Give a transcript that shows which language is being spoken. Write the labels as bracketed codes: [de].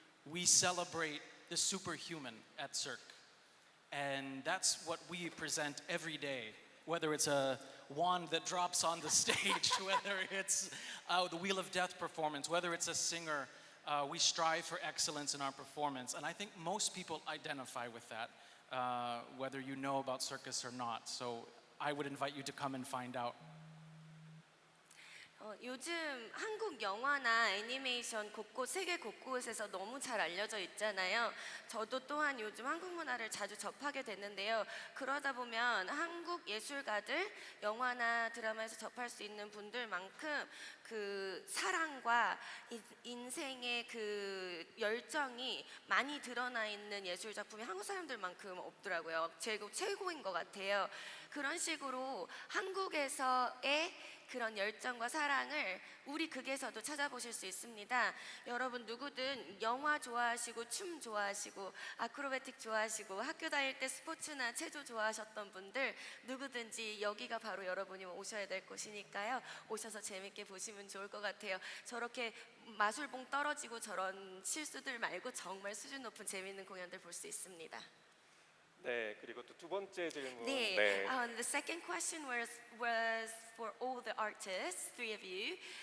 [en] We celebrate the superhuman at Cirque. And that's what we present every day, whether it's a wand that drops on the stage, whether it's the Wheel of Death performance, whether it's a singer. We strive for excellence in our performance, and I think most people identify with that, whether you know about circus or not. So I would invite you to come and find out. [ko] 요즘 한국 영화나 애니메이션 세계 곳곳에서 너무 잘 알려져 있잖아요. 저도 또한 요즘 한국 문화를 자주 접하게 됐는데요. 그러다 보면 한국 예술가들, 영화나 드라마에서 접할 수 있는 분들만큼 그 사랑과 인생의 그 열정이 많이 드러나 있는 예술 작품이 한국 사람들만큼 없더라고요. 최고인 것 같아요. 그런 식으로 한국에서의 그런 열정과 사랑을 우리 극에서도 찾아보실 수 있습니다. 여러분 누구든 영화 좋아하시고 춤 좋아하시고 아크로바틱 좋아하시고 학교 다닐 때 스포츠나 체조 좋아하셨던 분들 누구든지 여기가 바로 여러분이 오셔야 될 곳이니까요. 오셔서 재밌게 보시면 좋을 것 같아요. 저렇게 마술봉 떨어지고 저런 실수들 말고 정말 수준 높은 재밌는 공연들 볼 수 있습니다. 네, 그리고 또 두 번째 질문. 네. 네. [en] The second question was for all the artists, three of you.